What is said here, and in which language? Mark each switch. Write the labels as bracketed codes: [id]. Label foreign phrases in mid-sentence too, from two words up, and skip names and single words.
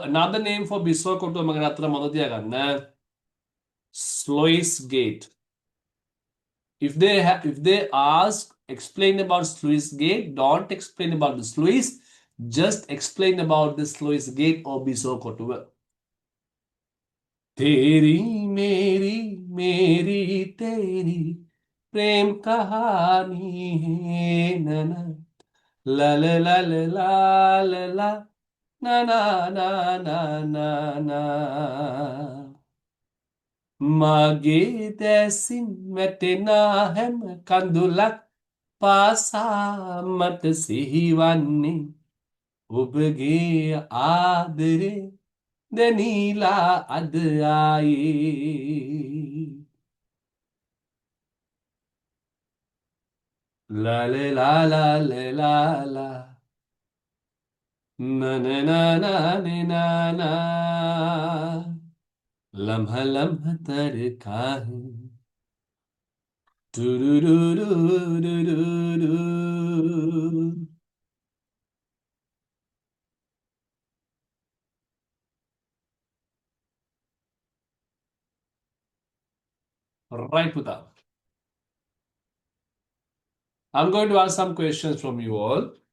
[en] Another name for Bisokotua Maganatra Madhyagan. Sluice gate. If they ask, explain about sluice gate, don't explain about the sluice, just explain about the sluice gate or Bisokotua. [hi] तेरी मेरी तेरी प्रेम कहानी है नना ला ला ला ला ला ला ला ना ना ना ना ना ना [si] මගේ දැසින් වැටෙනා හැම කඳුලක් පාසා මට සිහිවන්නේ ඔබගේ ආදරේ දැනීලා අද ආයේ ලා ලා ලා ලා ලා ලා na na na na na na [hi] लम्हा लम्हा तड़का है टुरुरुरुरुरुरु Right, Puta. [en] I'm going to ask some questions from you all.